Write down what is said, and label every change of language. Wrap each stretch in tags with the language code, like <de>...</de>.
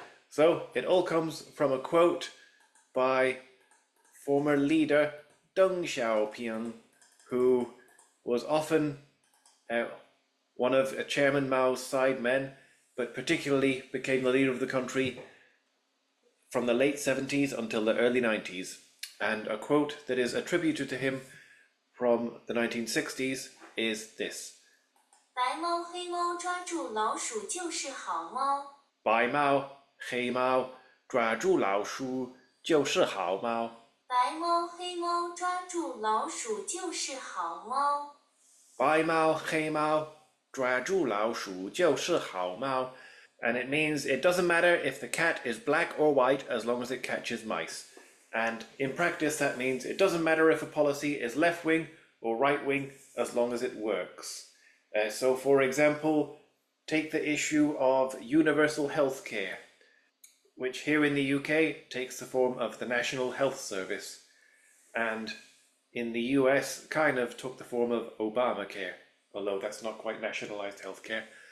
<en>So it all comes from a quote by former leader Deng Xiaoping, who was often one of Chairman Mao's side men, but particularly became the leader of the country from the late 70s until the early 90s. And a quote that is attributed to him from the 1960s is this:</en> <zh>白猫黑猫抓住老鼠就是好猫。白猫黑猫抓住老鼠就是好猫。白猫黑猫抓住老鼠就是好猫。白猫黑猫抓住老鼠就是好猫。</zh> <en>And it means it doesn't matter if the cat is black or white as long as it catches mice. And in practice that means it doesn't matter if a policy is left-wing or right-wing as long as it works. So for example, take the issue of universal health care, which here in the UK takes the form of the National Health Service, and in the US kind of took the form of Obamacare, although that's not quite nationalized healthcare.</en>